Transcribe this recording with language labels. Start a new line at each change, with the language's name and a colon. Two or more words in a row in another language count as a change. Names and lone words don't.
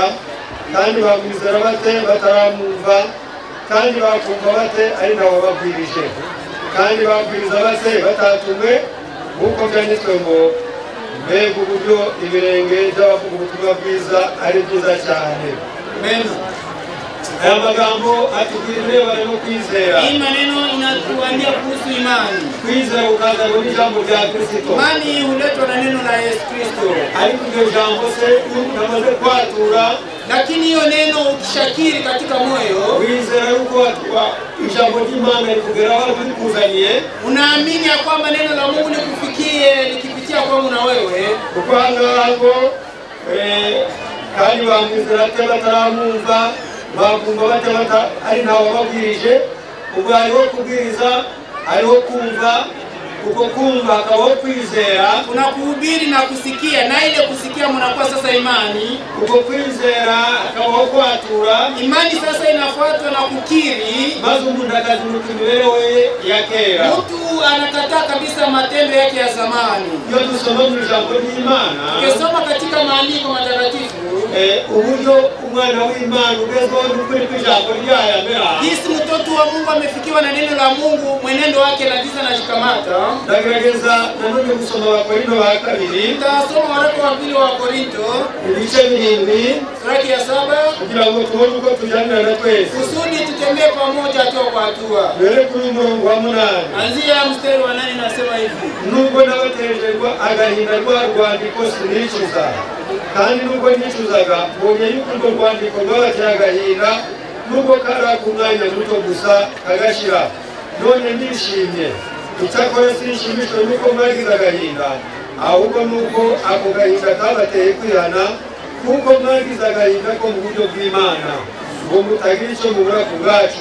Kinyarwanda: Kandi bamwizera bate bataramwumva? Kandi bakumva bate ari nabo babwirije? Kandi babwiriza bate batatumwe? Nk'uko byanditswe ngo mbega uburyo ibirenge by'abavuga ubutumwa bwiza ari byiza cyane. Amen. Aya magambo atubwira ibirebana no kwizera.
Swahili: Hii maneno inatuambia kuhusu imani.
Kinyarwanda: Kwizera ukazana n'ijambo rya Kristo.
Swahili: Imani huletwa na neno la Yesu Kristo.
Kinyarwanda: Ariko iryo jambo se unamaze kwatura,
Swahili: lakini hiyo neno ukishakiri katika moyo,
Kinyarwanda: wizera yuko ijambo ry'Imana rikugeraho rikuzaniye,
Swahili: unaamini ya kwamba neno la Mungu likufikie likipitia kwangu na wewe,
Kinyarwanda: ukwangaho kandi bamwizera bataramumva bakumva batabata ari ntawe babwirije, ubwo hariho kubwiriza, hariho kumva, uko kumva akabaho kwizera.
Swahili: Kuna kuhubiri na kusikia, na ile kusikia mnakuwa sasa imani.
Kinyarwanda: Uko kwizera akabaho kwatura,
Swahili: imani sasa inafuatwa na kukiri.
Kinyarwanda: Maze umuntu akazimuka imibereho ya kera,
Swahili: mtu anakataa kabisa matendo yake ya zamani.
Kinyarwanda: Iyo dusoma mu ijambo ry'Imana,
Swahili: ukisoma katika maandiko matakatifu,
Kinyarwanda: uburyo umwana w'Imana ugezweho n'ukuri kw'ijambo ryayo amera,
Swahili: jinsi mtoto wa Mungu amefikiwa na neno la Mungu, mwenendo wake na jinsi anajikamata.
Kinyarwanda: Ndagerageza nanone gusoma Abakorinto ba kabiri.
Swahili: Tutasoma waraka wa pili wa Korinto
Kinyarwanda: ibice 7
Swahili: sura ya 7
Kinyarwanda: kugira ngo tubone uko tujyanira na twese,
Swahili: kusudi tutembee pamoja hatua kwa hatua.
Kinyarwanda: Mbere kuri umurongo wa 8
Swahili: anzia mstari wa 8 nasema hivi:
Kinyarwanda: nubwo nabatejerwa agahinda rwa rwandiko sinicuza, kandi nubwo nicuzaga mbonye yuko urwo rwandiko rwabateye agahinda, nubwo kari ku mwanya muto gusa kagashira, none ndishimye. Icyakora sinshimishwe nuko mwagize agahinda, ahubwo nuko ako gahinda kabateye kwihana, kuko mwagize agahinda ko mu buryo bw'Imana, ngo mutagira icyo mubura ku bwacu.